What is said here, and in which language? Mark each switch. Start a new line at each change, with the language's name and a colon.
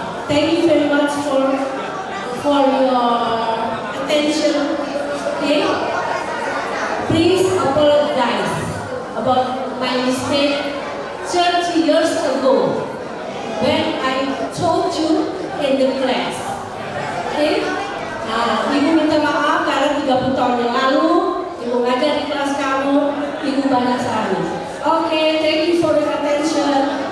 English: Thank you very much for your attention. Okay. Please apologize about my mistake 30 years ago when I told you in the class. Okay.
Indonesian: Ibu minta maaf karena 30 tahun yang lalu ibu ngajar di kelas kamu, ibu banyak salah.
English: Okay, thank you for your attention.